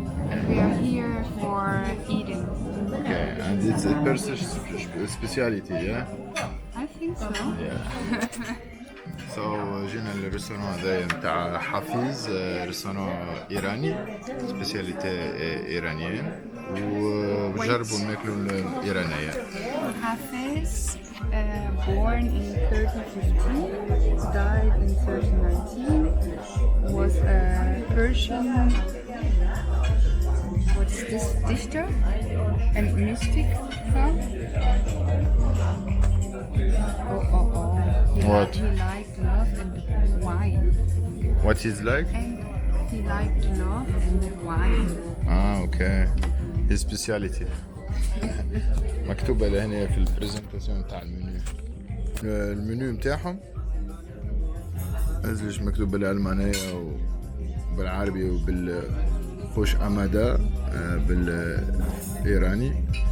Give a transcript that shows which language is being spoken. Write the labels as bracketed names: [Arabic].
[English] And we are here for eating. Okay. And it's a Persian speciality, yeah? I think so. Yeah. [Arabic] So جينا للريستوران هذا نتاع حفيظ، ريستوران إيراني، سبيسياليتي إيرانيين، وجربوا ناكلوا الإيرانية. [English] Hafiz, born in 1315, died in 1319, was a Persian, what's this, dichter and mystic from? What? He liked love and wine. What is like? And he liked love and wine. [Arabic] اوكي. هي سبيسياليتي. مكتوبة لهنا في البرزنتاسيون تاع المنيو. المنيو متاعهم ازلش مكتوب بالألمانية وبالعربي وبالخوش أمادا بالإيراني.